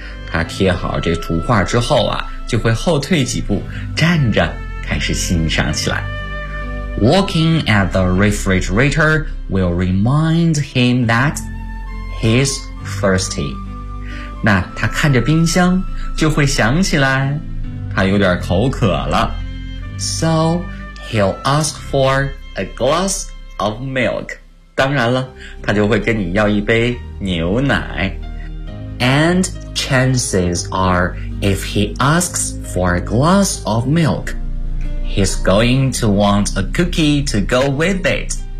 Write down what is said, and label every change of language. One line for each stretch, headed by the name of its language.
Chinese: 他贴好这图画之后啊，就会后退几步，站着开始欣赏起来。
English: Walking at the refrigerator will remind him that he's thirsty.
Chinese: 那他看着冰箱，就会想起来他有点口渴了。
English: So he'll ask for a glass of milk.
Chinese: 当然了，他就会跟你要一杯牛奶。
English: And chances are, if he asks for a glass of milk, he's going to want a cookie to go with it.